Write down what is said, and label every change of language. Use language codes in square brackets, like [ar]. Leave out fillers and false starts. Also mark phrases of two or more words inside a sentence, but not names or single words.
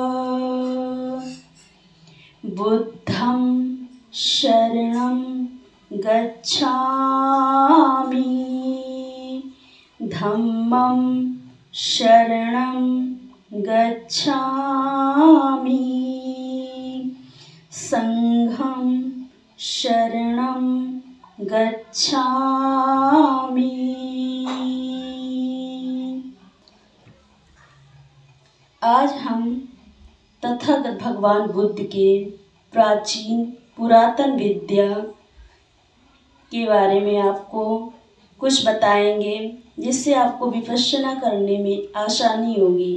[pi] बुद्धं शरणं गच्छामि, धम्मं शरणं गच्छामि, संघं शरणं गच्छामि। [hi] आज हम तथागत भगवान बुद्ध के प्राचीन पुरातन विद्या के बारे में आपको कुछ बताएंगे, जिससे आपको विपश्यना करने में आसानी होगी।